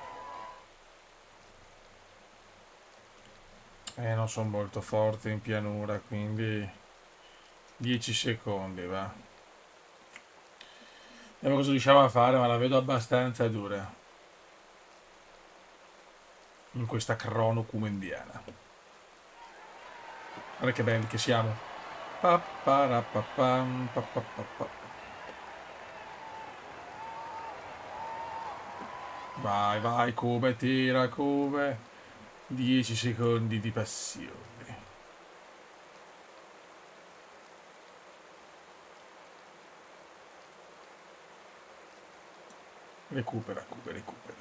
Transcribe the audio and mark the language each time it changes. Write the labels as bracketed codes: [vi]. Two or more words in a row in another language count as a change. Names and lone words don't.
[it] Non sono molto forte in pianura, quindi 10 secondi, va. Vediamo cosa riusciamo a fare, ma la vedo abbastanza dura in questa crono cumendiana. Guarda che belli che siamo. Pa-pa-ra-pa-pam, pa-pa-pa-pa. Vai, vai, come tira, come. 10 secondi di passione. Recupera, Cube, recupera.